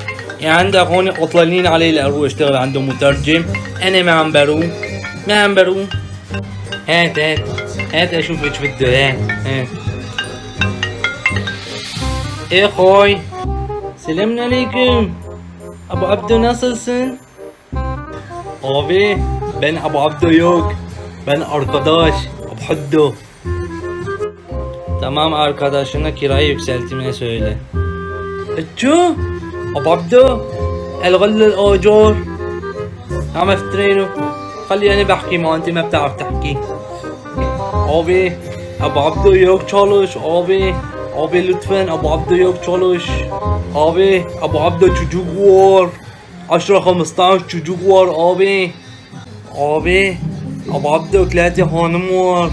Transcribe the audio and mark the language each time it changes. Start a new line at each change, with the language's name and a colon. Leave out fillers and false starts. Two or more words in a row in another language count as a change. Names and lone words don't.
Arabic: يعني عندك هون قطلانين علي لاروح اشتغل عنده مترجم. انا ما عم بروم، ما عم بروم. هات هات هات اشوف ايش بده. هات ايه خوي، سلام عليكم.
Turkish: ابو عبدو nasılsın? Abi ben Abu Abdo yok. Ben arkadaş Abhuddo. Tamam, arkadaşına kirayı yükseltmeye söyle.
Arabic: Etço Abu Abdo الغل الآجار عم افترينه. خلي انا بحكي ما انت ما بتعرف تحكي.
Turkish: Abi Abu Abdo yok çalış abi. Abi lütfen Abu Abdo yok çalış. Abi Abu Abdo çocuk var. 10-15 çocuk var abi. Abi Abu Abdo 3 hanım var.